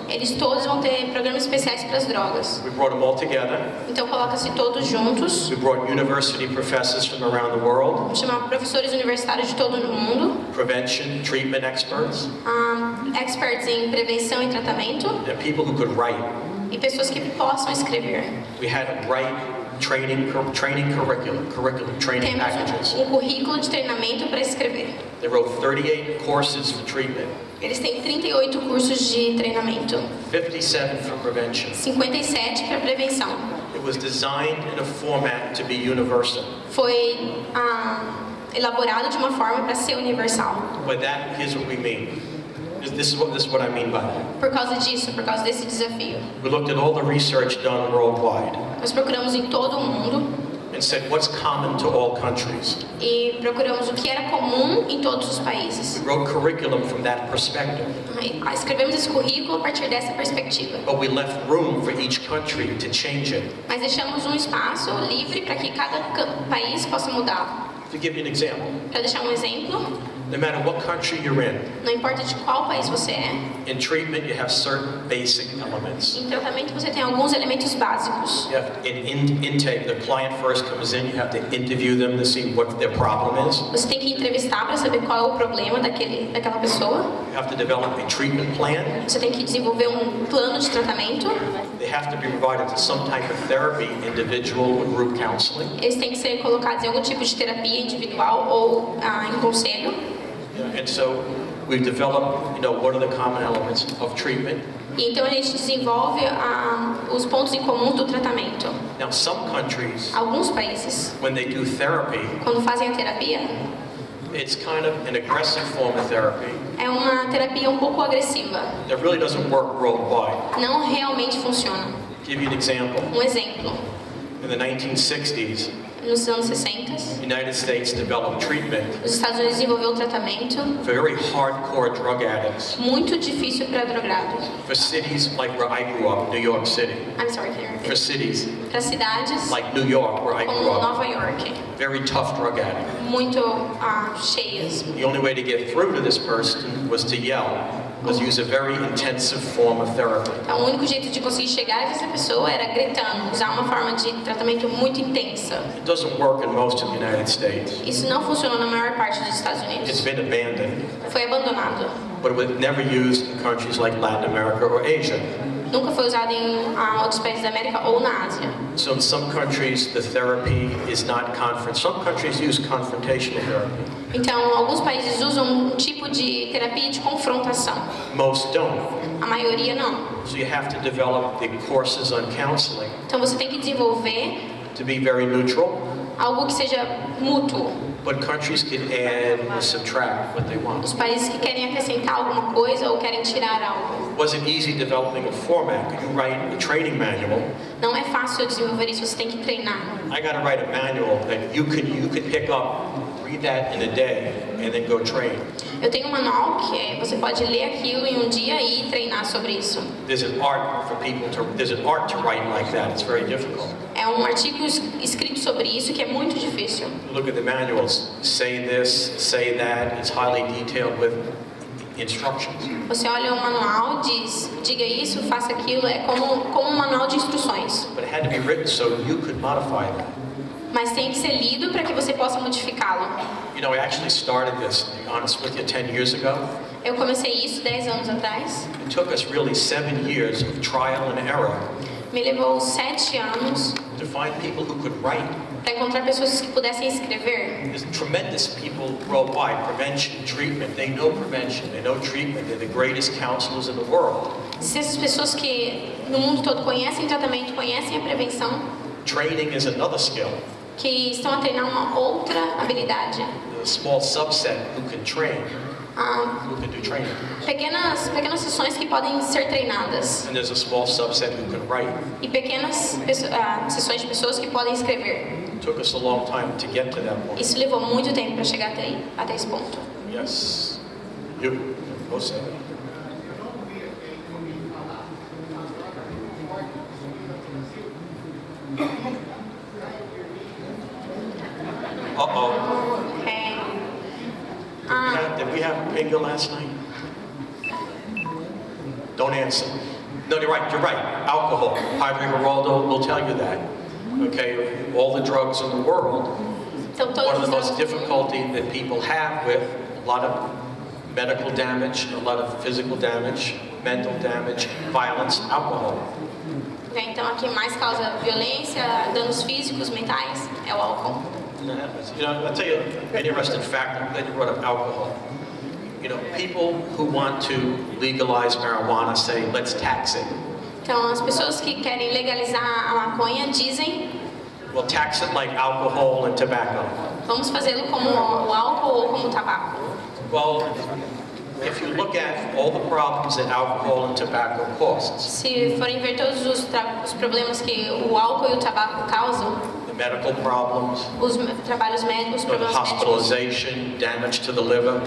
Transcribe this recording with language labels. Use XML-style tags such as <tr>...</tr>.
<pt>Eles todos vão ter programas especiais para as drogas.</pt> <en>We brought them all together.</en> <pt>Então coloca-se todos juntos,</pt> <en>We brought university professors from around the world,</en> <pt>chamar professores universitários de todo o mundo,</pt> <en>prevention, treatment experts,</en> <pt>experts em prevenção e tratamento,</pt> <en>and people who could write.</en> <pt>e pessoas que possam escrever.</pt> <en>We had them write training curriculum, training packages.</en> <pt>Temos um currículo de treinamento para escrever.</pt> <en>They wrote 38 courses for treatment,</en> <pt>Eles têm 38 cursos de treinamento,</pt> <en>57 for prevention.</en> <pt>57 para prevenção.</pt> <en>It was designed in a format to be universal.</en> <pt>Foi elaborado de uma forma para ser universal.</pt> <en>By that, here's what we mean. This is what I mean by that.</en> <pt>Por causa disso, por causa desse desafio,</pt> <en>We looked at all the research done worldwide</en> <pt>nós procuramos em todo o mundo</pt> <en>and said what's common to all countries.</en> <pt>e procuramos o que era comum em todos os países.</pt> <en>We wrote curriculum from that perspective,</en> <pt>E escrevemos esse currículo a partir dessa perspectiva.</pt> <en>but we left room for each country to change it.</en> <pt>Mas deixamos um espaço livre para que cada país possa mudar.</pt> <en>To give you an example,</en> <pt>Para deixar um exemplo,</pt> <en>no matter what country you're in</en> <pt>importa de qual país você é,</pt> <en>in treatment you have certain basic elements.</en> <pt>em tratamento você tem alguns elementos básicos.</pt> <en>You have in intake, the client first comes in, you have to interview them to see what their problem is.</en> <pt>Você tem que entrevistar para saber qual é o problema daquela pessoa.</pt> <en>You have to develop a treatment plan.</en> <pt>Você tem que desenvolver um plano de tratamento.</pt> <en>They have to be provided to some type of therapy, individual or group counseling.</en> <pt>Eles têm que ser colocados em algum tipo de terapia individual ou em conselho.</pt> <en>And so We've developed, what are the common elements of treatment.</en> <pt>E então a gente desenvolve os pontos em comum do tratamento.</pt> <en>Now, some countries,</en> <pt>Alguns países,</pt> <en>when they do therapy,</en> <pt>quando fazem a terapia,</pt> <en>it's kind of an aggressive form of therapy</en> <pt>é uma terapia um pouco agressiva.</pt> <en>that really doesn't work worldwide.</en> <pt>Não realmente funciona.</pt> <en>Give you an example.</en> <pt>Um exemplo.</pt> <en>In the 1960s,</en> <pt>Nos anos 60,</pt> <en>the United States developed treatment</en> <pt>os Estados Unidos desenvolveu um tratamento</pt> <en>for very hardcore drug addicts</en> <pt>muito difícil para drogados.</pt> <en>for cities like where I grew up, New York City. I'm sorry, can you For repeat? cities</en> <pt>Para cidades</pt> <en>like New York, where I grew</en> <pt>como</pt> <en>up,</en> <pt>Nova York,</pt> <en>very tough drug addict.</en> <pt>muito cheias.</pt> <en>The only way to get through to this person was to yell, was use a very intensive form of therapy.</en> <pt>Então, o único jeito de conseguir chegar a essa pessoa era gritando, usar uma forma de tratamento muito intensa.</pt> <en>It doesn't work in most of the United States.</en> <pt>Isso não funcionou na maior parte dos Estados</pt> <en>It's been abandoned,</en> <pt>Foi abandonado.</pt> <en>but it was never used in countries like Latin America or Asia.</en> <pt>Nunca foi usado em outros países da América ou na Ásia.</pt> <en>So in some countries, the therapy is not Some countries use confrontational therapy.</en> <pt>Então, alguns países usam um tipo de terapia de confrontação.</pt> <en>Most don't.</en> <pt>A maioria não.</pt> <en>So you have to develop the courses on counseling</en> <pt>Então, você tem que desenvolver</pt> <en>to be very neutral,</en> <pt>algo que seja mútuo.</pt> <en>but countries can add or subtract what they want.</en> <pt>Os países que querem acrescentar alguma coisa ou querem tirar algo.</pt> <en>It wasn't easy developing a format. Could you write a training manual?</en> <pt>Não é fácil desenvolver isso, você tem que treinar.</pt> <en>I got to write a manual that you could pick up, read that in a day, and then go train.</en> <pt>Eu tenho um manual que você pode ler aquilo em um dia e treinar sobre isso.</pt> <en>There's an art to write like that. It's very difficult.</en> <pt>É um artigo escrito sobre isso que é muito difícil.</pt> <en>Look at the manuals. Say this, say that. It's highly detailed with instructions.</en> <pt>Você olha o manual, diz, diga isso, faça aquilo, é como um manual de instruções.</pt> <en>But it had to be written so you could modify that.</en> <pt>Mas tem que ser lido para que você possa modificá-lo.</pt> <en>I actually started this, to be honest with you, 10 years ago.</en> <pt>Eu comecei isso 10 anos atrás.</pt> <en>It took us really 7 years of trial and error</en> <pt>Me levou 7 anos</pt> <en>to find people who could write.</en> <pt>para encontrar pessoas que pudessem escrever.</pt> <en>There's tremendous people worldwide, prevention, treatment. They know prevention, they know treatment. They're the greatest counselors in the world.</en> <pt>Se essas pessoas que no mundo todo conhecem tratamento, conhecem a prevenção,</pt> <en>Training is another skill.</en> <pt>que estão a treinar uma outra habilidade.</pt> <en>There's a small subset who can train, Ah, who can do training.</en> <pt>pequenas sessões que podem ser treinadas.</pt> <en>And there's a small subset who can write.</en> <pt>E pequenas sessões de pessoas que podem escrever.</pt> <en>It took us a long time to get to that point.</en> <pt>Isso levou muito tempo para chegar até esse ponto.</pt> <en>Yes. You.</en> <pt>Você. Uh-oh.</pt> <en>Okay. Did we have bingo last night? Don't answer. No, you're right. Alcohol. Padre Geraldo will tell you that. Okay? All the drugs in the world.</en> <pt>Então,</pt> <en>One</en> <pt>todos</pt> <en>of the</en> <pt>os</pt> <en>most difficulty that people have with a lot of medical damage, a lot of physical damage, mental damage, violence, alcohol.</en> <pt>Então, aqui mais causa violência, danos físicos, mentais, é o álcool.</pt> <en>I'll tell you an interesting fact. I'm glad you brought up alcohol. People who want to legalize marijuana say, let's tax it.</en> <pt>Então, as pessoas que querem legalizar a maconha dizem,</pt> <en>Well, tax it like alcohol and tobacco.</en> <pt>vamos fazê-lo como o álcool ou como o tabaco.</pt> <en>Well, if you look at all the problems that alcohol and tobacco causes,</en> <pt>Se forem ver todos os problemas que o álcool e o tabaco causam,</pt> <en>the medical problems,</en> <pt>os trabalhos médicos,</pt> <en>the</en> <pt>problemas médicos,</pt> <en>hospitalization, damage to the liver,</en>